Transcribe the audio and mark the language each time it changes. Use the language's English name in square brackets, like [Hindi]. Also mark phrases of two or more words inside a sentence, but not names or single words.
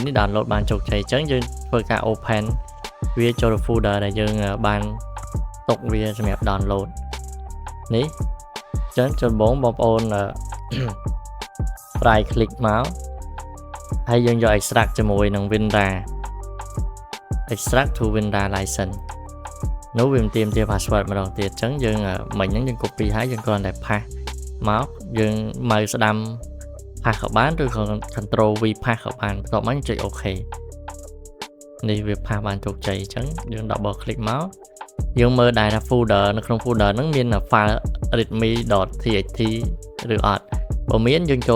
[Khmer] នេះ download បានជោគជ័យអញ្ចឹងយើងធ្វើការ open វាចូលទៅ folder ដែលយើងបានទុកវាសម្រាប់ download នេះអញ្ចឹងចូលបងប្អូន [English] right click [Khmer] មកហើយយើងយក extract ជាមួយនឹង Winra [English] extract to [Khmer] Winra license នោះវាទាមទារ password ម្ដងទៀតអញ្ចឹងយើងមិញហ្នឹងយើង copy ហើយយើងគ្រាន់តែ paste មកយើងមកស្ដាំ paste ក៏បានឬក៏ control V paste ក៏បានបន្ទាប់មកចុច OK នេះវា paste បានជោគជ័យអញ្ចឹងយើង [English] double click [Khmer] មកយើងមើលដែរថា folder នៅក្នុង folder ហ្នឹងមាន file readme.txt ឬអត់បើមានយើងចូល